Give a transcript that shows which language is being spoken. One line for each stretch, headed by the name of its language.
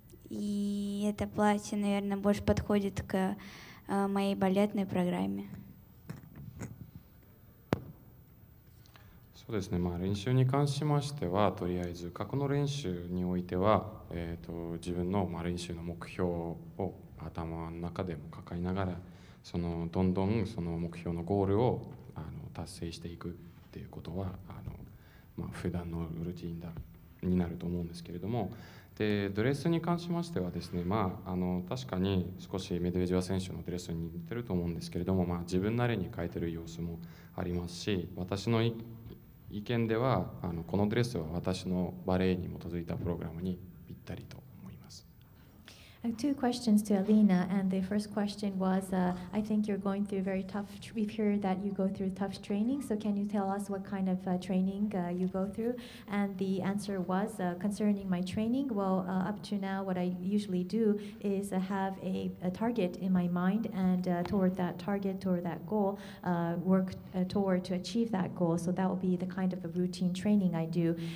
Russian: И это платье, наверное, больше подходит к моей балетной программе.
Japanese: そうですね、練習に関しましてはとりあえず過去の練習においては、自分の練習の目標を頭の中でも抱えながらどんどんその目標のゴールを達成していくっていうことは普段のルーティンになると思うんですけれども、でドレスに関しましてはですね、確かに少しメドベージェワ選手のドレスに似てると思うんですけれども、自分なりに変えてる様子もありますし、私の意見ではこのドレスは私のバレエに基づいたプログラムにぴったりと思います。
English: Two questions to Alina, and the first question was, I think you're going through very tough, we've heard that you go through tough training, so can you tell us what kind of training you go through? And the answer was, concerning my training, well, up to now what I usually do is have a target in my mind, and toward that target, toward that goal, work toward to achieve that goal, so that will be the kind of a routine training I do.